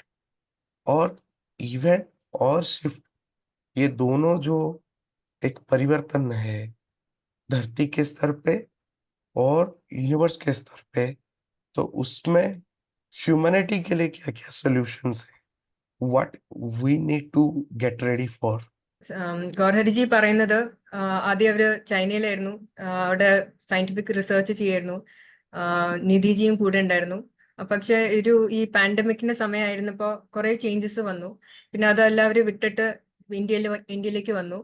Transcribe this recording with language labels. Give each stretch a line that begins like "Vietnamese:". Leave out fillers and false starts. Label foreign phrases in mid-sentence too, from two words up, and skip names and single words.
Hindi: और इवेंट और शिफ्ट, ये दोनों जो एक परिवर्तन है धरती के स्तर पे और यूनिवर्स के स्तर पे, तो उसमें ह्यूमैनिटी के लिए क्या-क्या सॉल्यूशंस हैं?
English: What we need to get ready for?
Malayalam: ഗോർഹരിജി പറയുന്നത് ആദ്യം അവര് ചൈനയിലായിരുന്നു, അവിടെ
English: scientific research
Malayalam: ചെയ്യായിരുന്നു, നിധിജിയും കൂടെ ഉണ്ടായിരുന്നു. പക്ഷെ ഈ പാൻഡമിക്കിന്റെ സമയമായിരുന്നപ്പോൾ കുറെ ചേഞ്ചസ് വന്നു. പിന്നെ അതെല്ലാം അവര് വിട്ടിട്ട് ഇന്ത്യയിലേക്ക് വന്നു.